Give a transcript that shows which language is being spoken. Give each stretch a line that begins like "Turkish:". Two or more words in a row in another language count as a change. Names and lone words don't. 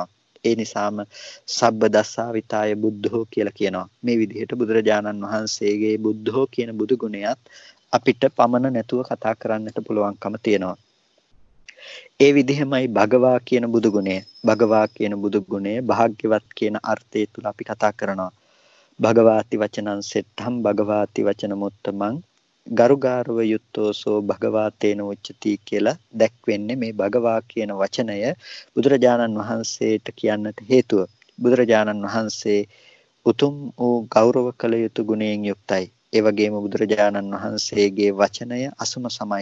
Sinhala: ඒ නිසාම
Pali: සබ්බ දස්සාවිතාය
Sinhala: බුද්ධෝ කියලා කියනවා. මේ විදිහට බුදුරජාණන් වහන්සේගේ බුද්ධෝ කියන බුදු ගුණයත් අපිට පමණ නැතුව කතා කරන්නට පුළුවන්කම තියෙනවා. ඒ විදිහමයි භගවා කියන බුදු ගුණය. භගවා කියන බුදු ගුණය භාග්‍යවත් කියන අර්ථය තුල අපි කතා කරනවා.
Pali: භගවාති වචනං සෙට්ඨම් භගවාති වචන මුත්තමං ගරුගාරව යුත්තෝසෝ භගවාතේන උච්චති
Sinhala: කියලා දැක්වෙන්නේ මේ භගවා කියන වචනය බුදුරජාණන් වහන්සේට කියන්නට හේතුව. බුදුරජාණන් වහන්සේ උතුම් වූ ගෞරව කළ යුතු ගුණයෙන් යුක්තයි. ඒ වගේම බුදුරජාණන් වහන්සේගේ වචනය අසුම සමයි.